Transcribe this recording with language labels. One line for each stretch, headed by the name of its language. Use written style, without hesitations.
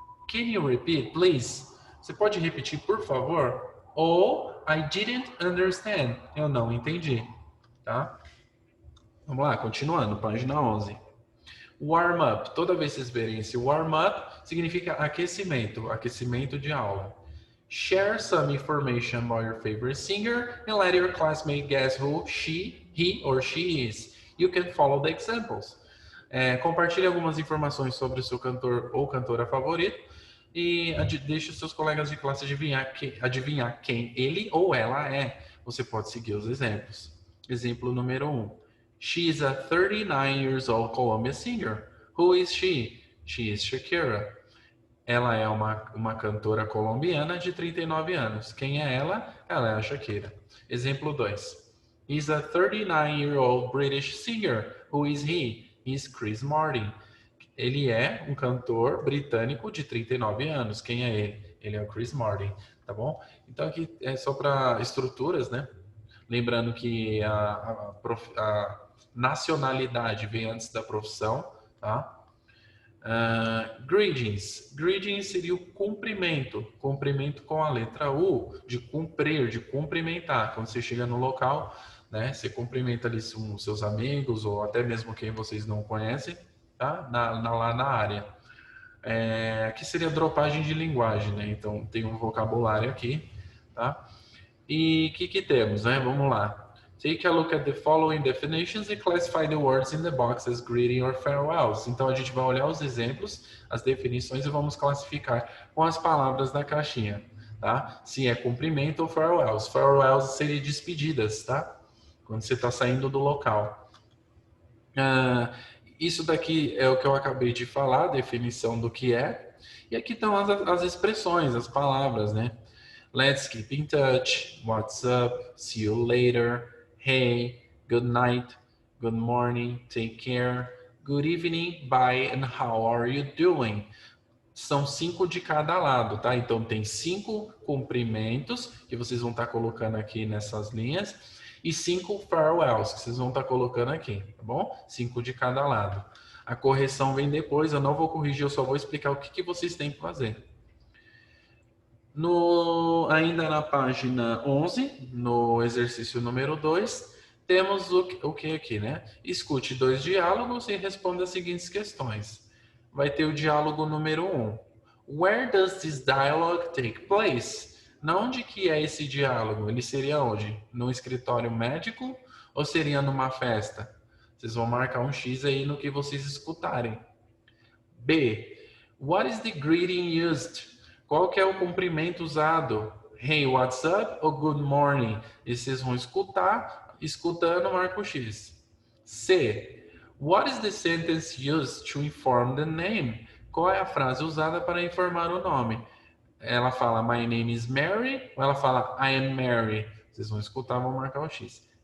English: Can you repeat, please?
Portuguese: Você pode repetir, por favor? Ou
English: I didn't understand.
Portuguese: Eu não entendi, tá? Vamos lá, continuando, página 11. Warm up. Toda vez que vocês verem esse warm up, significa aquecimento, aquecimento de aula.
English: Share some information about your favorite singer and let your classmate guess who he or she is. You can follow the examples.
Portuguese: Compartilhe algumas informações sobre o seu cantor ou cantora favorito e deixe os seus colegas de classe adivinhar quem ele ou ela é. Você pode seguir os exemplos. Exemplo número 1.
English: She is a 39 years old Colombian singer. Who is she? She is Shakira.
Portuguese: Ela é uma cantora colombiana de 39 anos. Quem é ela? Ela é a Shakira. Exemplo 2.
English: He's a 39-year-old British singer. Who is he? He's Chris Martin.
Portuguese: Ele é um cantor britânico de 39 anos. Quem é ele? Ele é o Chris Martin, tá bom? Então aqui é só para estruturas, né? Lembrando que a nacionalidade vem antes da profissão, tá? Greetings. Greetings seria o cumprimento. Cumprimento com a letra U, de cumprir, de cumprimentar. Quando você chega no local, né, você cumprimenta ali os seus amigos ou até mesmo quem vocês não conhecem, tá? Lá na área. Aqui seria dropagem de linguagem, né? Então tem um vocabulário aqui, tá? E o que temos, né? Vamos lá.
English: Take a look at the following definitions and classify the words in the box as greeting or farewells.
Portuguese: Então a gente vai olhar os exemplos, as definições e vamos classificar com as palavras da caixinha, tá? Se é cumprimento ou farewells. Farewells seria despedidas, tá? Quando você está saindo do local. Isso daqui é o que eu acabei de falar, a definição do que é. E aqui estão as expressões, as palavras, né?
English: Let's keep in touch, what's up, see you later, hey, good night, good morning, take care, good evening, bye, and how are you doing?
Portuguese: São 5 de cada lado, tá? Então tem 5 cumprimentos que vocês vão estar colocando aqui nessas linhas e 5 farewells que vocês vão estar colocando aqui, tá bom? 5 de cada lado. A correção vem depois, eu não vou corrigir, eu só vou explicar o que vocês têm que fazer. Ainda na página 11, no exercício número 2, temos o que aqui, né? Escute 2 diálogos e responda as seguintes questões. Vai ter o diálogo número 1.
English: Where does this dialogue take place?
Portuguese: Na onde que é esse diálogo? Ele seria onde? No escritório médico ou seria numa festa? Vocês vão marcar um X aí no que vocês escutarem. B.
English: What is the greeting used?
Portuguese: Qual que é o cumprimento usado?
English: Hey, what's up?
Portuguese: Ou
English: good morning?
Portuguese: E vocês vão escutando, marca o X. C.
English: What is the sentence used to inform the name?
Portuguese: Qual é a frase usada para informar o nome? Ela fala
English: My name is Mary
Portuguese: ou ela fala
English: I am Mary?
Portuguese: Vocês vão escutar, vão marcar o X.